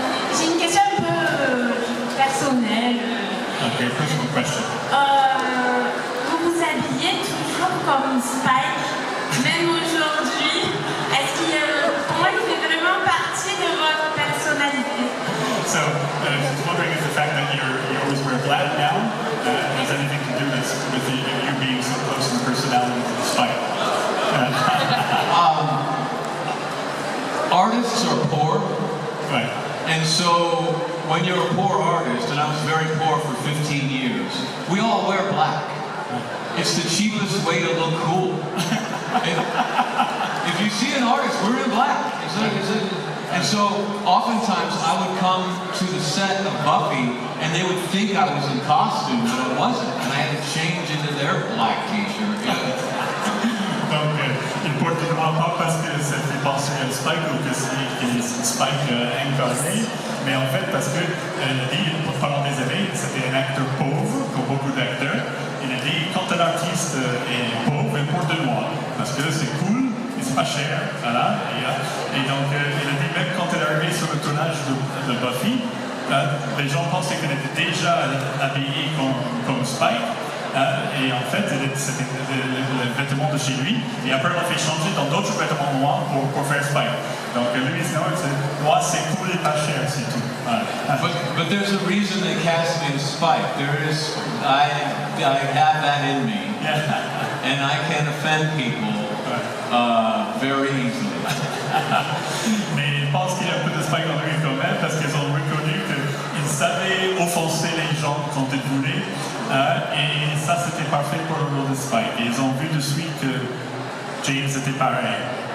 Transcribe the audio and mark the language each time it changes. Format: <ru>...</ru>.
<fr>J'ai une question un peu personnelle.</fr> <en>Ok, personal question.</en> <fr>Vous vous habillez toujours comme Spike, même aujourd'hui. Est-ce qu'il, pour moi, il fait vraiment partie de votre personnalité?</fr> <en>So, just wondering if the fact that you always wear black now has anything to do with you being so close in personality to the Spike. Artists are poor. Right. And so, when you're a poor artist, and I was very poor for 15 years, we all wear black. It's the cheapest way to look cool. If you see an artist, we're in black. And so, oftentimes, I would come to the set of Buffy, and they would think I was in costume, but I wasn't. And I had to change into their black t-shirt.</en> <fr>Donc, il porte le noir pas parce que ça fait penser à Spike ou que c'est Spike incarné, mais en fait parce que lui, pendant des années, c'était un acteur pauvre, comme beaucoup d'acteurs. Il a dit, quand un artiste est pauvre, il porte le noir, parce que c'est cool, et c'est pas cher, voilà. Et donc, il a dit, même quand elle est arrivée sur le tournage de Buffy, les gens pensaient qu'elle était déjà habillée comme Spike. Et en fait, c'était le vêtement de chez lui. Et après, on l'a fait changer dans d'autres vêtements noirs pour faire Spike. Donc, lui, noir, c'est cool et pas cher, c'est tout.</fr> <en>But there's a reason they cast me as Spike. I have that in me. Yeah. And I can offend people very easily.</en> <fr>Mais je pense qu'il y a un peu de Spike en lui quand même, parce qu'ils ont reconnu qu'il savait offenser les gens quand il voulait. Et ça, c'était parfait pour le rôle de Spike. Et ils ont vu de suite que James était pareil.</fr>